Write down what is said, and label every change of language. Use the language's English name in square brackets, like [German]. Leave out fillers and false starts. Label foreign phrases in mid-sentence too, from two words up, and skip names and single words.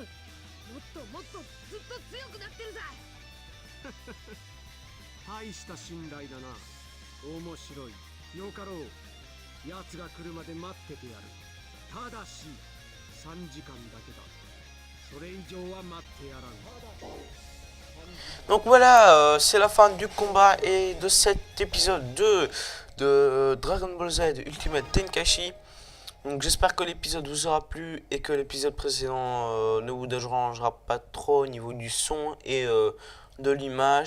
[Japanese] もっともっとずっと強くなってるさ。大した信頼だな。面白い。よかろう。奴が来るまで待っててやる。ただし3時間だけだ。それ以上は待ってやらん。 [French] Donc voilà, c'est la fin du combat et de cet épisode 2 de Dragon Ball Z Ultimate Tenkaichi. Donc j'espère que l'épisode vous aura plu et que l'épisode précédent ne vous dérangera pas trop au niveau du son et de l'image.